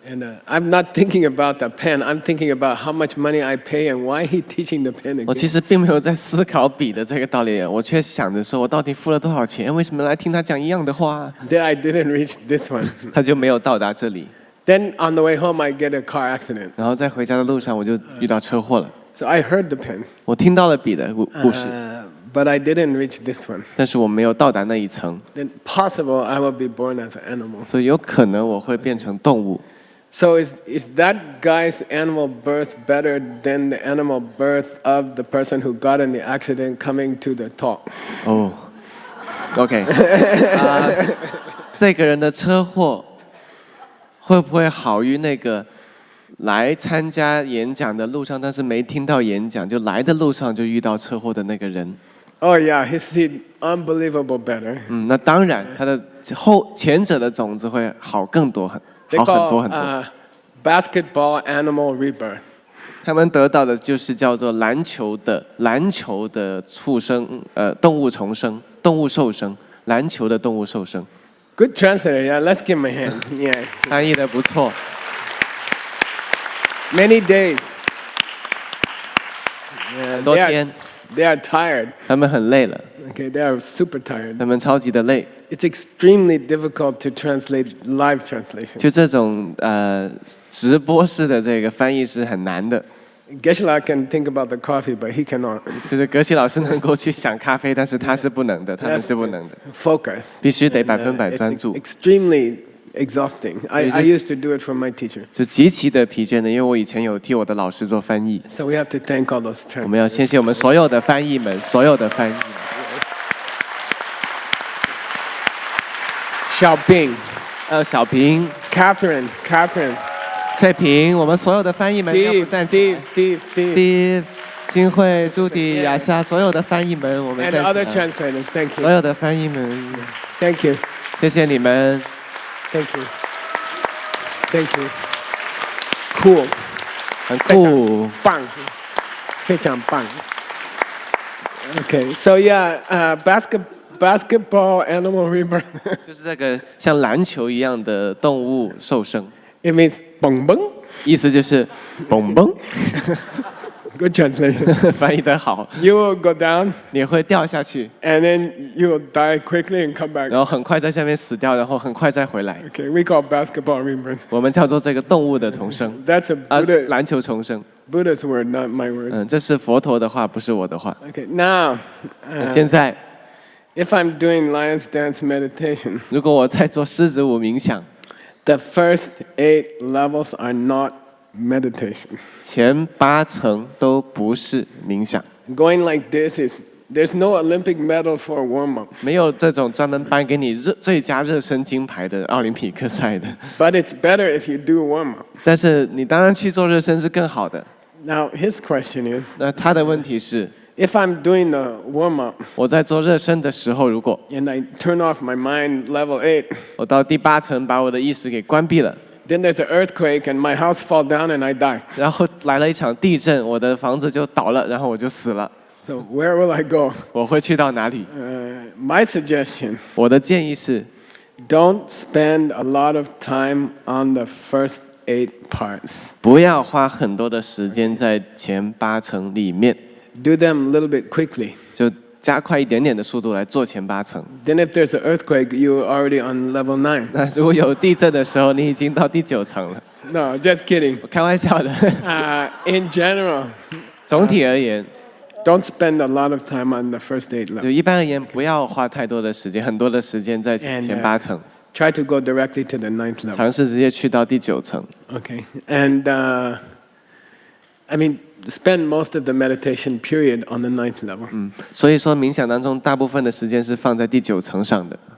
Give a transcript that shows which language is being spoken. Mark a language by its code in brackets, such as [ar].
[en] And I'm not thinking about the pen. I'm thinking about how much money I pay and why he teaching the pen [zh] 我其实并没有在思考笔的这个道理，我却想着说我到底付了多少钱，为什么来听他讲一样的话？ [en] Then I didn't reach this one. [zh] 他就没有到达这里。 [en] Then on the way home, I get a car accident. [zh] 然后在回家的路上，我就遇到车祸了。 [en] So I heard the pen, [zh] 我听到了笔的故事， [en] but I didn't reach this one. [zh] 但是我没有到达那一层， [en] Then possible I will be born as an animal. [zh] 所以有可能我会变成动物。 [en] So is that guy's animal birth better than the animal birth of the person who got in the accident coming to the talk? [zh] 哦，OK，这个人的车祸会不会好于那个来参加演讲的路上，但是没听到演讲，就来的路上就遇到车祸的那个人？ [en] Oh yeah, his seed unbelievable better. [zh] 那当然，他的前者的种子会好更多，好 [en] They [zh] 很多 [en] call [zh] 很多。 [en] basketball animal rebirth. [zh] 他们得到的就是叫做篮球的畜生，动物重生，动物受生，篮球的动物受生。 [en] Good translator, yeah. Let's give him a hand. Yeah. [zh] 翻译的不错。 [en] Many days. Yeah, [zh] 很多天， [en] they are tired. [zh] 他们很累了， [en] Okay, they are super tired. [zh] 他们超级的累。 [en] It's extremely difficult to translate live translation. [zh] 就这种直播式的这个翻译是很难的。 [en] Geshe-la can think about the coffee, but he cannot. [zh] 就是格西老师能够去想咖啡，但是他是不能的，他们 [en] Yes, [zh] 是不能的， [en] Focus. [zh] 必须得100%专 [en] It's [zh] 注， [en] extremely exhausting. I used to do it for my teacher. [zh] 就极其的疲倦的。因为我以前有替我的老师做翻译， [en] So we have to thank all those [zh] 我们要 [en] translators. [zh] 谢谢我们所有的翻译们，所有的翻译。 [en] Xiaoping, [zh] 小平、 [en] Catherine, [zh] 翠萍，我们所有的翻译们，要不 [en] Steve, [zh] 站起来 [en] Steve. [zh] Steve、新慧、朱迪、雅夏，所有的翻译们，我们 [en] And [zh] 站 [en] other [zh] 起来。 [en] translators, thank [zh] 所 [en] you. [zh] 有的翻译们， [en] Thank you. [zh] 谢谢你们， [en] Thank you. Thank you. Cool. [zh] 很酷。棒，非常棒。 [en] Okay, so yeah, basketball animal rebirth. [zh] 就是这个像篮球一样的动物受生， [en] It means 蹦蹦。 [zh] 意思就是蹦蹦。 [en] Good translation. [zh] 翻译得好， [en] You will go down [zh] 你会掉下去， [en] and then you will die quickly and come back. [zh] 然后很快在下面死掉，然后很快再回来。 [en] Okay, we call basketball rebirth. [zh] 我们叫做这个动物的重生， [en] That's a Buddha, [zh] 篮球重生。 [en] Buddha's word, not my word. [zh] 这是佛陀的话，不是我的话。 [en] Okay, now, [zh] 现在， [en] if I'm doing lion's dance meditation, [zh] 如果我在做狮子舞冥想， [en] the first 8 levels are not meditation. [zh] 前8层都不是冥想， [en] Going like this is, there's no Olympic medal for warm up, [zh] 没有这种专门颁给你最佳热身金牌的奥林匹克赛的。 [en] but it's better if you do warm up. [zh] 但是你当然去做热身是更好的。 [en] Now, his question is, [zh] 那他的问题是， [en] if I'm doing the warm up [zh] 我在做热身的时候，如果 [en] and I turn off my mind level 8, [zh] 我到第8层把我的意识给关闭了， [en] then there's an earthquake and my house fall down and I die. [zh] 然后来了一场地震，我的房子就倒了，然后我就死了。 [en] So where will I go? [zh] 我会去到哪里？ [en] My suggestion, [zh] 我的建议是， [en] don't spend a lot of time on the first 8 parts. [zh] 不要花很多的时间在前8层里面， [en] Do them a little bit quickly. [zh] 就加快一点点的速度来做前8层。 [en] Then if there's an earthquake, you're already on level 9. [zh] 那如果有地震的时候，你已经到第9层了。 [en] No, just kidding. [zh] 我开玩笑的。 [en] In general, [zh] 总体而言， [en] don't spend a lot of time on the first 8 [zh] 就 [en] levels. [zh] 一般而言，不要花太多的时间，很多的时间在前8层， [en] Try to go directly to the 9th level. [zh] 尝试直接去到第9层。 [en] Okay. And I mean, spend most of the meditation period on the 9th level. [zh] 所以说，冥想当中大部分的时间是放在第9层上的。